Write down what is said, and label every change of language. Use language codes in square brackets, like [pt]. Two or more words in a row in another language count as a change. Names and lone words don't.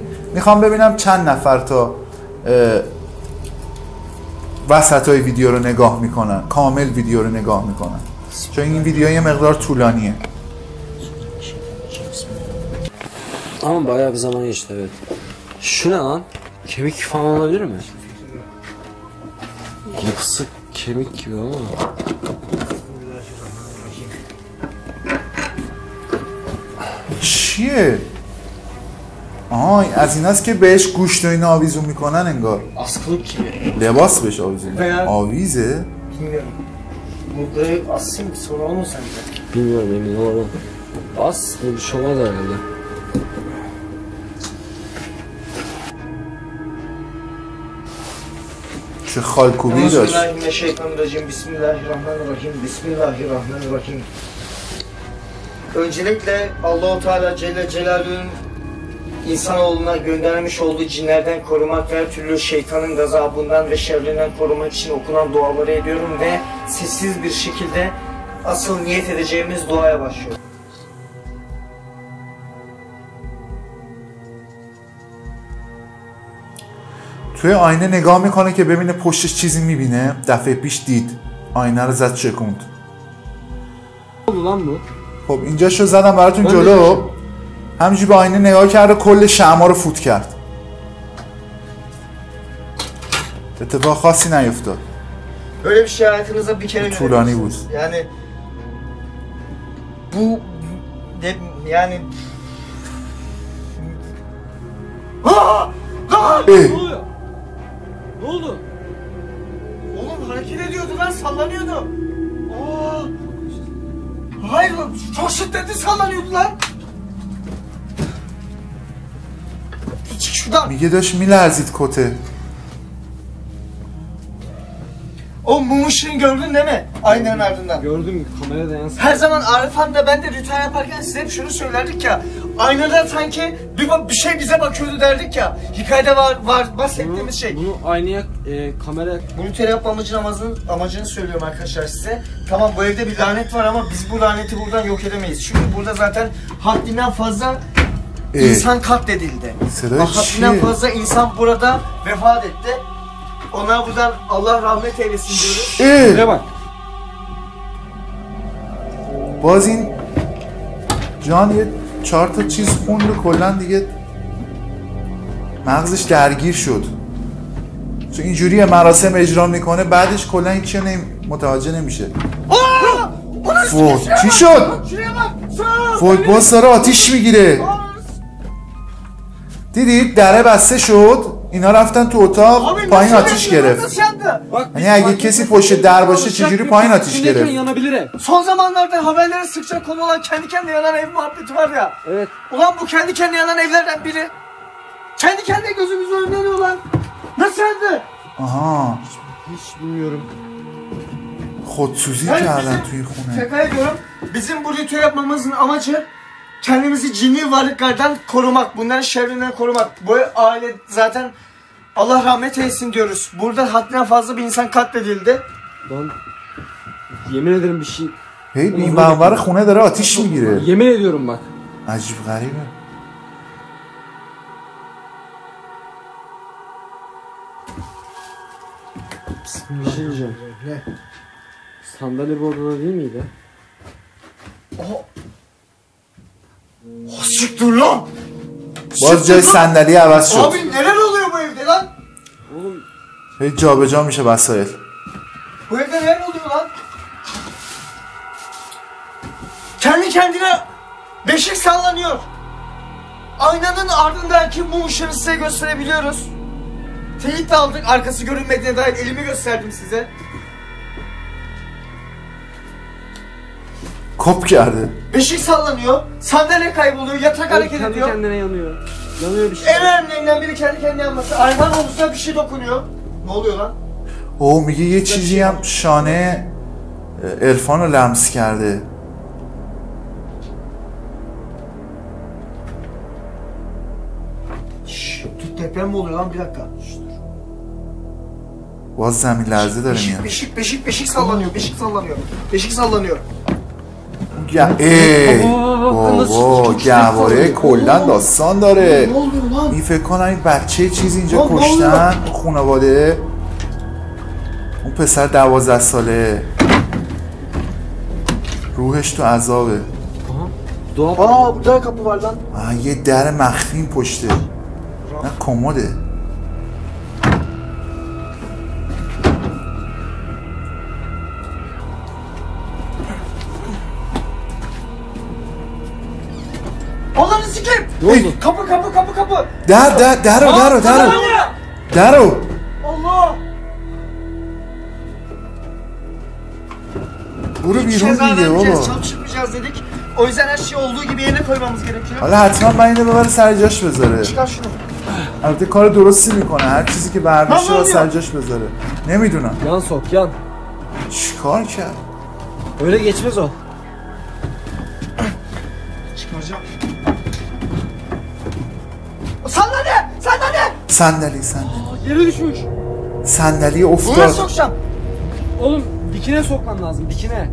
[fa] میخوام ببینم چند نفر تا وسطای ویدیو رو نگاه میکنن، کامل ویدیو رو نگاه میکنن، چون این ویدیو یه مقدار طولانیه. [tr] Ama bayağı bir zaman geçti, evet. Şu ne lan? Kemik falan olabilir mi? Yapısı kemik gibi ama. [fa] چیه؟ آها از این هست که بهش گوشت و اینا آویزون میکنن انگار. [tr] Askılık gibi. [fa] لباس بهش آویزون میکنن. آویزه؟ [tr] Bilmiyorum. Mutları asayım sonra onu sence. Bilmiyorum, emin olamam. Az bir şey olmaz herhalde. [fa] چه خالکوبی داشت. [ar] أعوذ بالله من الشيطان الرجيم. بسم الله الرحمن الرحيم. بسم الله الرحمن الرحيم. [tr] Öncelikle [ar] الله تعالى جل جلاله'nun [tr] insanoğluna göndermiş olduğu cinlerden korumak ve her türlü şeytanın gazabından ve şerrinden korumak için okunan duaları ediyorum ve sessiz bir şekilde asıl niyet edeceğimiz duaya başlıyorum. [fa] توی آینه نگاه میکنه که ببینه پشتش چیزی میبینه. دفعه پیش دید آینه رو زد شکوند. خب اینجا شو زدم براتون جلو. همینجوری به آینه نگاه کرد و کل شمع‌ها رو فوت کرد. اتفاق خاصی نیفتاد. [tr] Böyle bir şey hayatınızda bir kere [fa] طولانی بود. [tr] Yani bu yani Ne oluyor? Ne oldu? Oğlum hareket ediyordu lan, sallanıyordu. Hayır, çok şiddetli sallanıyordu lan. Çık şuradan. [fa] میگه داشت میلرزید کته. [tr] O mum ışığını gördün değil mi? Aynanın ardından. Gördüm, kamerada yansıdı. Her zaman Arif Han'da ben de ritüel yaparken size hep şunu söylerdik ya. Aynada sanki bir şey bize bakıyordu derdik ya. Hikayede var bahsettiğimiz şey. Bunu aynaya kamera... Bu ritüel yapmamızın amacını söylüyorum arkadaşlar size. Tamam, bu evde bir lanet var ama biz bu laneti buradan yok edemeyiz. Çünkü burada zaten haddinden fazla insan katledildi. Haddinden fazla insan burada vefat etti. Ona buradan Allah rahmet eylesin diyoruz. Buraya bak. [fa] باز این جان یه 4 تا چیز خوند و کلا دیگه مغزش درگیر شد. چون اینجوری مراسم اجرا میکنه بعدش کلا هیچ چیزی متوجه نمیشه. فوت چی شد؟ فوت باز داره آتیش میگیره. دیدید دره بسته شد. اینا رفتن تو اتاق پایین آتیش گرفت. یعنی اگه کسی پشت در باشه چجوری پایین آتیش گرفت؟ [tr] Son zamanlarda haberlere sıkça konu olan kendi kendine yanan ev muhabbeti var ya. Evet. Ulan bu kendi kendine yanan evlerden biri. Kendi kendine gözümüzün önünde yanıyor lan. Nasıl yandı? Aha. Hiç bilmiyorum. [fa] خودسوزی کردن توی خونه. [tr] Şaka ediyorum. Bizim bu ritüel yapmamızın amacı kendimizi cinli varlıklardan korumak, bunların şerrinden korumak. Bu aile zaten Allah rahmet eylesin diyoruz. Burada haddinden fazla bir insan katledildi. Ben yemin ederim bir şey... [fa] Hey, این بانوار خونه داره آتیش میگیره. [tr] Yemin ediyorum bak. [fa] عجیب غریبه. [tr] Bir şey diyeceğim. Sandalye bu odada değil miydi? Siktir lan! [fa] باز جای صندلی عوض شد. [tr] Abi neler oluyor bu evde lan? Oğlum [fa] هی جابجا میشه وسایل. [tr] Bu evde neler oluyor lan? Kendi kendine beşik sallanıyor. Aynanın ardındaki mum ışığını size gösterebiliyoruz. Teyit de aldık, arkası görünmediğine dair elimi gösterdim size. Kop geldi. Beşik sallanıyor, sandalye kayboluyor, yatak hareket kendi ediyor. kendine yanıyor. Yanıyor bir şey. En önemlilerinden biri kendi kendine yanması. Ayhan omuzuna bir şey dokunuyor. Ne oluyor lan? [fa] او میگه یه چیزی هم شانه عرفان رو لمس کرده. [tr] Deprem mi oluyor lan, bir dakika. [fa] باز زمین لرزه داره میاد. [tr] Beşik sallanıyor, beşik sallanıyor. [fa] بابا گهواره کلن داستان داره. این فکر کنم این بچه چیزی اینجا کشتن خانواده. اون پسر 12 ساله روحش تو عذابه. [tr] Burada kapı var lan. [fa] یه در مخفی پشته. نه کمده. [tr] Allah'ını sikeyim. Ne oldu? Kapı. [fa] درو. [tr] Allah. [fa] برو بیرون [tr] Ceza [fa] دیگه [tr] vermeyeceğiz, [fa] بابا. [tr] çalışmayacağız dedik. O yüzden her şey olduğu gibi yerine koymamız gerekiyor. [fa] حالا حتما من اینو ببره سر جاش بذاره. Çıkar şunu. البته کار درستی میکنه. هر چیزی که برداشته رو سر جاش بذاره. نمیدونم [tr] Yan sok yan. [fa] چیکار کرد. [tr] Öyle geçmez o. Çıkaracağım. Sandalye! [fa] صندلی [tr] Yere düşmüş. [fa] صندلی [tr] Buraya [fa] افتاد. [tr] sokacağım. Oğlum dikine sokman lazım, dikine.